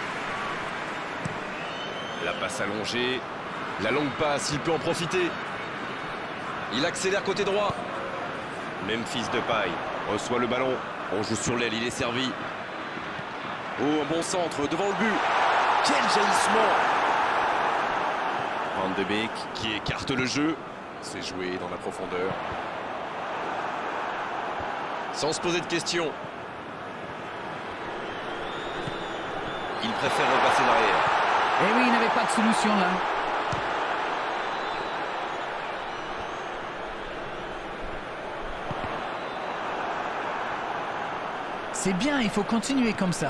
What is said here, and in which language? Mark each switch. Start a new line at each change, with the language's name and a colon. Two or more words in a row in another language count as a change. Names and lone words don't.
French: La passe allongée. La longue passe, il peut en profiter. Il accélère côté droit. Memphis Depay reçoit le ballon. On joue sur l'aile, il est servi. Oh, un bon centre devant le but. Quel jaillissement! Van de Beek qui écarte le jeu. C'est joué dans la profondeur. Sans se poser de questions. Il préfère repasser derrière. Eh oui, il n'avait pas de solution là. C'est bien, il faut continuer comme ça.